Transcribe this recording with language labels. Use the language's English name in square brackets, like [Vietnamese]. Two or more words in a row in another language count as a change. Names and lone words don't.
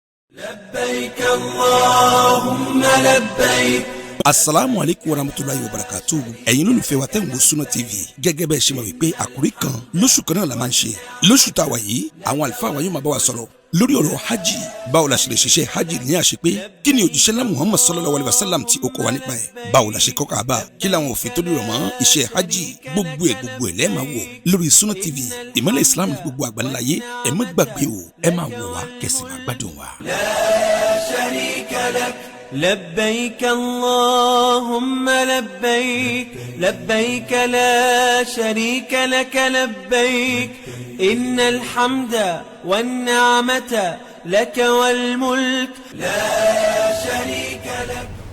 [Arabic] لبيك اللهم لبيك. السلام عليكم ورحمة الله وبركاته. [Yoruba] Ẹ̀yin olùfẹ́ wa tẹ́ ń wo Sunna TV gẹ́gẹ́ bẹ́ẹ̀ ṣe mọ̀ wípé àkòrí kan lóṣù kan náà la máa ń ṣe. Lóṣù tá a wà yìí àwọn àlùfáà wa yóò máa bá wa sọ̀rọ̀ lórí ọ̀rọ̀ hajj. Báwo la ṣe lè ṣiṣẹ́ hajj ní àṣepé? Kí ni òjíṣẹ́ ńlá Muhammad [Arabic] صلى الله عليه وسلم [Yoruba] tí ó kọ́ wa nípa ẹ̀? Báwo la ṣe kọ́ Kaaba? Kí làwọn òfin tó dìrọ̀ mọ́ iṣẹ́ hajj? Gbogbo ẹ̀ lẹ́ẹ̀ máa wò lórí Sunna TV. Ìmọ́lẹ̀ Islam ní gbogbo àgbáńláyé. Ẹ má gbàgbé o, ẹ máa wò wá kẹ́sì máa gbádùn wa. [Arabic] لا شريك لك لبيك اللهم لبيك لبيك لا شريك لك لبيك إن الحمد والنعمة لك والملك لا شريك لك.